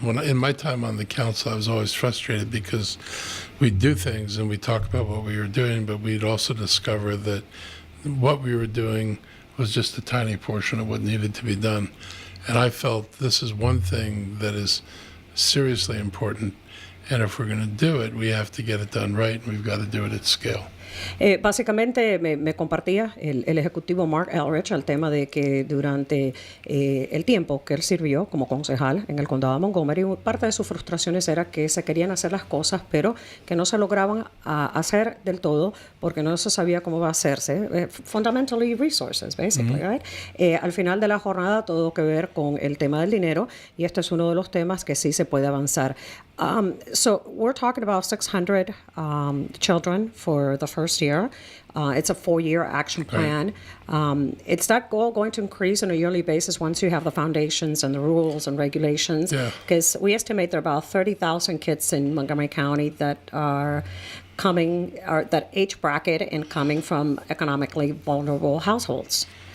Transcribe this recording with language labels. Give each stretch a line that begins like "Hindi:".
English: In my time on the council, I was always frustrated because we'd do things and we'd talk about what we were doing, but we'd also discover that what we were doing was just a tiny portion of what needed to be done. And I felt this is one thing that is seriously important, and if we're going to do it, we have to get it done right, and we've got to do it at scale.
Spanish: Básicamente me compartía el ejecutivo Mark Elrich el tema de que durante el tiempo que él sirvió como concejal en el condado de Montgomery, parte de sus frustraciones era que se querían hacer las cosas, pero que no se lograban hacer del todo porque no se sabía cómo va a hacerse.
English: Fundamentally resources, basically, right?
Spanish: Al final de la jornada, todo que ver con el tema del dinero, y este es uno de los temas que sí se puede avanzar.
English: So we're talking about 600 children for the first year. It's a 4-year action plan. Is that goal going to increase on a yearly basis once you have the foundations and the rules and regulations? Because we estimate there are about 30,000 kids in Montgomery County that are coming, or that age bracket and coming from economically vulnerable households.